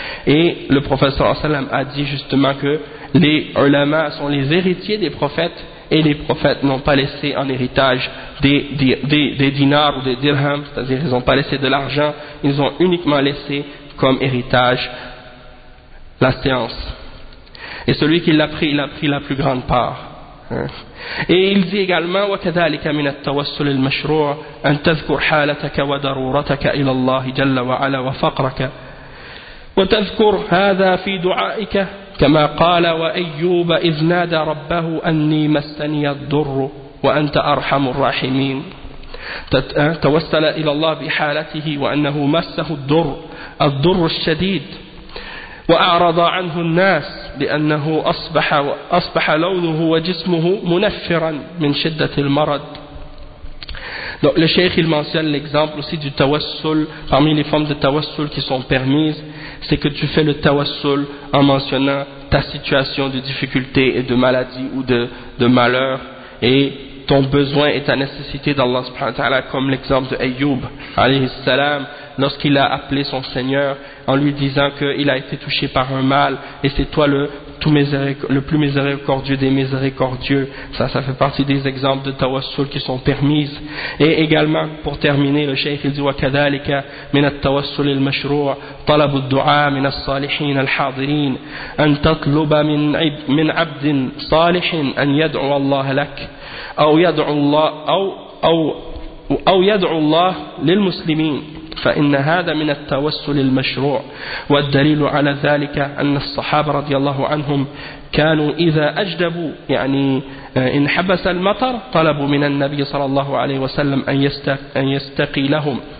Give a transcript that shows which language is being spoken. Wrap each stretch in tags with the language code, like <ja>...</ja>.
<fr>Et le prophète sallam a dit justement que les ulama sont les héritiers des prophètes et les prophètes n'ont pas laissé en héritage des dinars ou des dirhams, c'est-à-dire ils n'ont pas laissé de l'argent, ils ont uniquement laissé comme héritage la science. Et celui qui l'a pris, il a pris la plus grande part. Et il dit également</fr> <ar>وكذلك من التوسل المشروع ان تذكر حالتك وضرورتك الى الله جل وعلا وفقرك وتذكر هذا في دعائك كما قال وايوب اذ نادى ربه اني مسني الضر وانت ارحم الراحمين توسل الى الله بحالته وانه مسه الضر الضر الشديد وأعرض عنه الناس لأنه أصبح لونه وجسمه منفرا من شدة المرض.</ar> <fr>Donc le cheikh il mentionne l'exemple aussi du tawassul. Parmi les formes de tawassul qui sont permises, c'est que tu fais le tawassul en mentionnant ta situation de difficulté et de maladie ou de malheur et ton besoin et ta nécessité d'Allah subhanahu wa ta'ala, comme l'exemple de Ayyub alayhi salam lorsqu'il a appelé son Seigneur en lui disant qu'il a été touché par un mal et c'est toi le plus miséricordieux des miséricordieux. Ça fait partie des exemples de tawassul qui sont permises. Et également, pour terminer, le cheikh il dit</fr> <ar>وَكَذَلِكَ مِنَ التَّوَسُّلِ الْمَشْرُوعِ طَلَبُ الدُّعَاءِ مِنَ الصَّالِحِينَ الْحَاضِرِينَ أَنْ تَطْلُبَ مِنْ عَبْدٍ صَالِحٍ أَنْ يَدْعُوَ اللَّهَ لَكَ أَوْ يَدْعُوَ اللَّهَ لِلْمُسْلِمِينَ فإن هذا من التوسل المشروع والدليل على ذلك أن الصحابة رضي الله عنهم كانوا إذا أجدبوا يعني إن حبس المطر طلبوا من النبي صلى الله عليه وسلم أن يستقي لهم</ar>